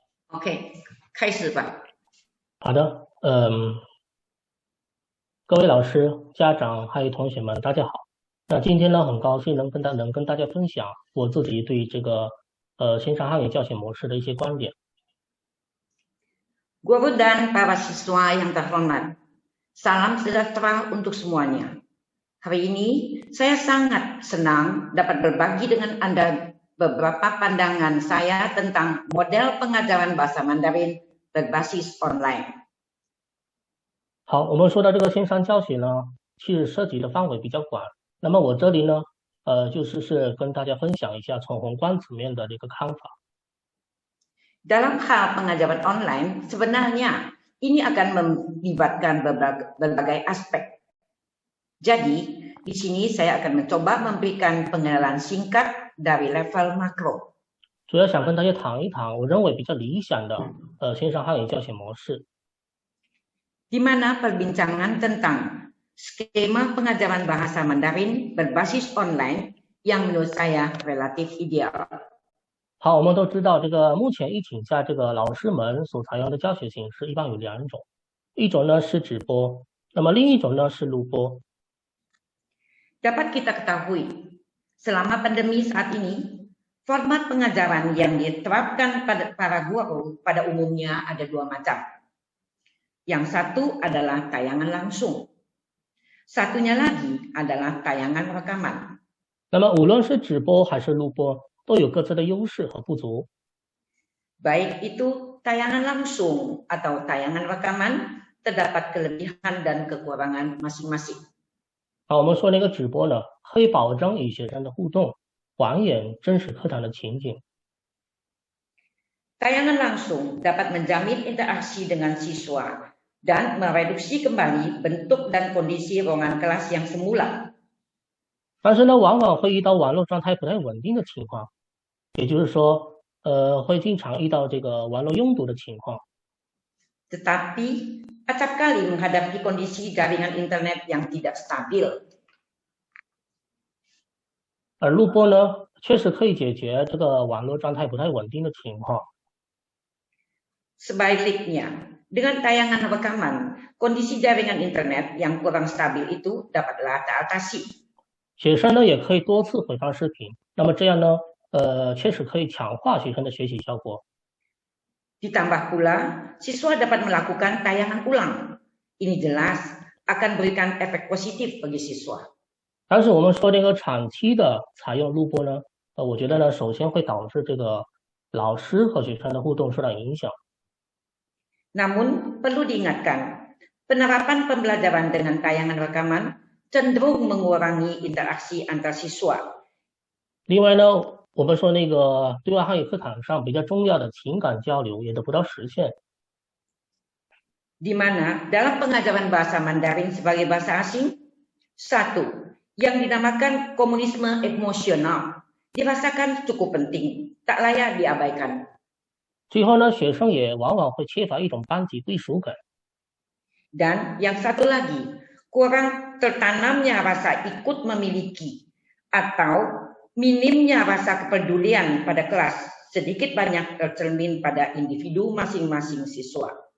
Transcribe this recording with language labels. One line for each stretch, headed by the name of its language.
Chinese: ？OK， 开始吧。好的，各位老师、家长还有同学们，大家好。那今天呢，很高兴能跟大家分享我自己对这个线上汉语教学模式的一些观点。
Indonesian: Guru dan para siswa yang terhormat, salam sejahtera untuk semuanya. Hari ini saya sangat senang dapat berbagi dengan Anda beberapa pandangan saya tentang model pengajaran bahasa Mandarin berbasis online.
Chinese: 好，我们说到这个线上教学呢，其实涉及的范围比较广。那么我这里呢，就是跟大家分享一下从宏观层面的这个看法。
Indonesian: Dalam hal pengajaran online, sebenarnya ini akan melibatkan berbagai aspek. Jadi, di sini saya akan mencoba memberikan pengenalan singkat dari level makro.
Chinese: 主要想跟大家谈一谈我认为比较理想的线上汉语教学模式。
Indonesian: Di mana perbincangan tentang skema pengajaran bahasa Mandarin berbasis online yang menurut saya relatif ideal.
Chinese: 好，我们都知道这个目前疫情下，这个老师们所采用的教学形式一般有两种，一种呢是直播，那么另一种呢是录播。
Indonesian: Dapat kita ketahui, selama pandemi saat ini, format pengajaran yang diterapkan pada para guru pada umumnya ada dua macam. Yang satu adalah tayangan langsung, satunya lagi adalah tayangan rekaman.
Chinese: 那么无论是直播还是录播，都有各自的优势和不足。
Indonesian: Baik itu tayangan langsung atau tayangan rekaman, terdapat kelebihan dan kekurangan masing-masing.
Chinese: 好，我们说那个直播呢，可以保证与学生的互动，还原真实课堂的情景。
Indonesian: Tayangan langsung dapat menjamin interaksi dengan siswa dan mereduksi kembali bentuk dan kondisi ruangan kelas yang semula.
Chinese: 但是呢，往往会遇到网络状态不太稳定的情况，也就是说，会经常遇到这个网络拥堵的情况。
Indonesian: Tetapi acap kali menghadapi kondisi jaringan internet yang tidak stabil.
Chinese: 而录播呢，确实可以解决这个网络状态不太稳定的情况。
Indonesian: Sebaliknya, dengan tayangan rekaman, kondisi jaringan internet yang kurang stabil itu dapatlah teratasi.
Chinese: 学生呢也可以多次回放视频，那么这样呢，确实可以强化学生的学习效果。
Indonesian: Ditambah pula, siswa dapat melakukan tayangan ulang. Ini jelas akan berikan efek positif bagi siswa.
Chinese: 但是我们说这个长期的采用录播呢，我觉得呢，首先会导致这个老师和学生的互动受到影响。
Indonesian: Namun perlu diingatkan, penerapan pembelajaran dengan tayangan rekaman cenderung mengurangi interaksi antar siswa.
Chinese: 另外呢，我们说那个对外汉语课堂上比较重要的情感交流也得不到实现。
Indonesian: Di mana dalam pengajaran bahasa Mandarin sebagai bahasa asing, satu, yang dinamakan komunisme emosional dirasakan cukup penting, tak layak diabaikan.
Chinese: 最后呢，学生也往往会缺乏一种班级归属感。
Indonesian: Dan yang satu lagi, kurang tertanamnya rasa ikut memiliki atau minimnya rasa kepedulian pada kelas sedikit banyak tercermin pada individu masing-masing siswa.